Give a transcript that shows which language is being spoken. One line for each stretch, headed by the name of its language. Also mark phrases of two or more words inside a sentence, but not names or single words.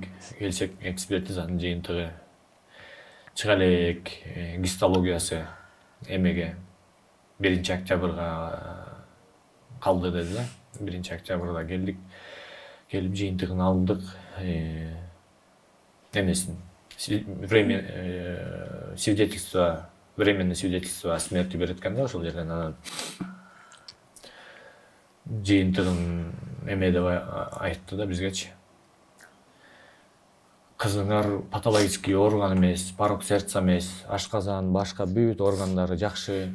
Kyrgyz: Келсек экспертизанын жыйынтыгы чыга элек, гистологиясы эмеге 1 октябрга калды деди да. 1 октябрда келдик. Келип жыйынтыгын алдык. Эмесин
Russian: свидетельство, временное свидетельство о смерти
Kyrgyz: берет экен да ошол жерден. Анан жыйынтыгын эме деп айтты да бизгечи. Кызыңар
Russian: патологический орган
Kyrgyz: эмес,
Russian: порок сердца
Kyrgyz: эмес, ашказан, башка бүт органдары жакшы.